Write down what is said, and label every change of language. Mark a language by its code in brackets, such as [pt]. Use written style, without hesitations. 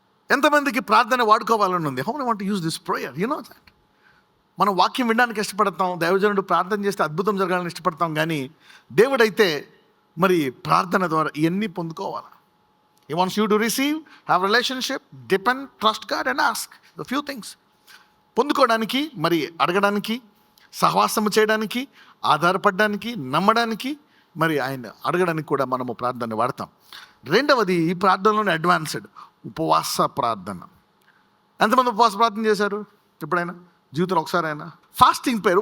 [te] ఎంతమందికి ప్రార్థన వాడుకోవాలని ఉంది? [en] How do want to use this prayer? You know that. [te] మనం వాక్యం వినడానికి ఇష్టపడతాం, దైవజనుడు ప్రార్థన చేస్తే అద్భుతం జరగాలని ఇష్టపడతాం, కానీ దేవుడైతే మరి ప్రార్థన ద్వారా ఇవన్నీ పొందుకోవాలి. [en] He wants you to receive, have relationship, depend, trust God and ask the few things. [te] పొందుకోవడానికి, మరి అడగడానికి, సహవాసము చేయడానికి, ఆధారపడడానికి, నమ్మడానికి, మరి ఆయన అడగడానికి కూడా మనము ప్రార్థన వాడతాం. రెండవది, ఈ ప్రార్థనలోనే అడ్వాన్స్డ్ ఉపవాస ప్రార్థన. ఎంతమంది ఉపవాస ప్రార్థన చేశారు ఎప్పుడైనా జీవితంలో? ఒకసారి అయినా ఫాస్టింగ్ ప్రేయర్.